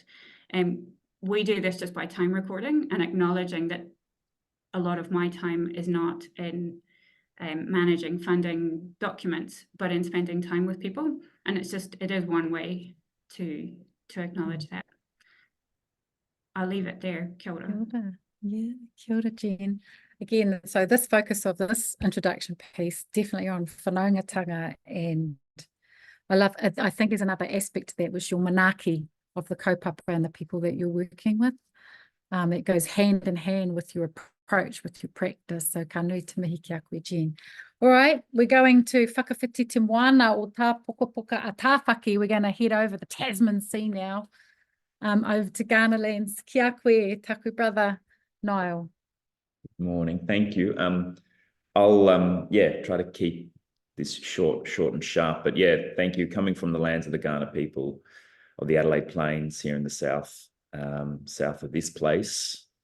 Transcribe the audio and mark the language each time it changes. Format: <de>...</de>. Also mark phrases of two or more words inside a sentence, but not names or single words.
<en>We do this just by time recording and acknowledging that a lot of my time is not in managing funding documents, but in spending time with people. And it is one way to acknowledge that. I'll leave it there.</en> <mi>Kia ora. Kia ora. Yeah, kia ora, Jen.</mi> <en>Again, so this focus of this introduction piece definitely on whanaungatanga, and I think there's another aspect to that, which your manaaki of the kaupapa and the people that you're working with. It goes hand in hand with your approach with your practice.</en> <mi>So ka nui te mihi ki a koe, Jen.</mi> <en>All right, we're going to</en> <mi>whakawhiti te moana o tā poka a tāwhaki.</mi> <en>We're going to head over the Tasman Sea now, over to Ghana lands.</en> <mi>Ki a koe, taku brother Niall.</mi> <en>Morning, thank you. I'll try to keep this short and sharp, but yeah, thank you. Coming from the lands of the Kaurna people of the Adelaide Plains here in the south of this place.</en>